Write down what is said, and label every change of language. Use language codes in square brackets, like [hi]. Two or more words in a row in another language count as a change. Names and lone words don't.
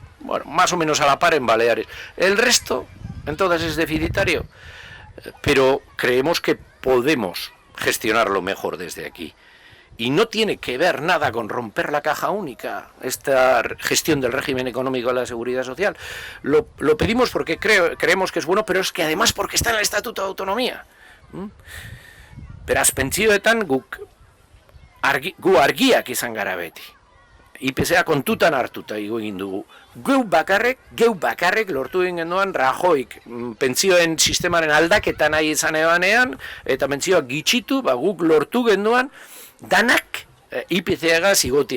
[es] Bueno, más o menos a la par en Baleares. El resto, en todas es deficitario, pero creemos que podemos gestionarlo mejor desde aquí. Y no tiene que ver nada con romper la caja única, esta gestión del régimen económico de la seguridad social. Lo pedimos porque creemos que es bueno, pero es que además porque está en el Estatuto de Autonomía. [eu] Beraz, pentsioetan gu argiak izan gara beti. IPCA kontutan hartuta egin dugu. Geu bakarrik lortu egin genduan Rajoyk pentsioen sistemaren aldaketa nahi izan ebanean, eta pentsioak gitxitu, guk lortu genduan danak IPCA-gaz igotia.